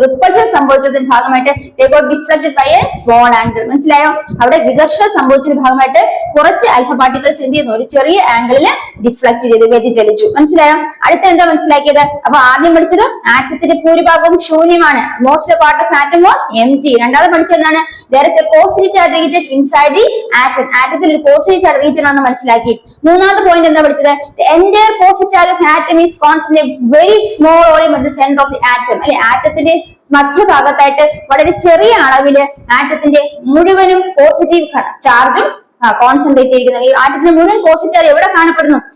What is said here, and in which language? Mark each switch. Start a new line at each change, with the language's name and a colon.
Malayalam: Repulsion സംഭവിച്ചതിന്റെ ഭാഗമായിട്ട്
English: they got deflected by a small angle.
Malayalam: മനസ്സിലായോ? അവിടെ വികർഷണം സംഭവിച്ചതിന്റെ ഭാഗമായിട്ട് കുറച്ച് ആൽഫ പാർട്ടിക്കിൾസ് എന്ത് ചെയ്യുന്നു? ഒരു ചെറിയ ആംഗിളിൽ ഡിഫ്ലക്ട് ചെയ്ത് വ്യതിചലിച്ചു. മനസ്സിലായോ? അടുത്ത എന്താ മനസ്സിലാക്കിയത്? അപ്പൊ ആദ്യം പഠിച്ചത് ആറ്റത്തിന്റെ ഭൂരിഭാഗവും ശൂന്യമാണ്.
English: Most part of atom was empty.
Malayalam: രണ്ടാമത് പഠിച്ചതാണ്
English: there is a positive charge region inside the atom.
Malayalam: ആറ്റത്തിൽ ഒരു പോസിറ്റീവ് ചാർജ് റീജിയൻ ആണെന്ന് മനസ്സിലാക്കി. മൂന്നാമത്തെ പോയിന്റ് എന്താ പഠിച്ചത്?
English: the entire positive charge of atom is constantly very small volume at the center of the atom.
Malayalam: അല്ലെ, ആറ്റത്തിന്റെ മധ്യഭാഗത്തായിട്ട് വളരെ ചെറിയ അളവില് ആറ്റത്തിന്റെ മുഴുവനും പോസിറ്റീവ് ചാർജും കോൺസെൻട്രേറ്റ് ചെയ്തിരിക്കുന്നത്. ഈ ആറ്റത്തിന്റെ മുഴുവൻ പോസിറ്റീവ് ചാർജ് എവിടെ കാണപ്പെടുന്നു?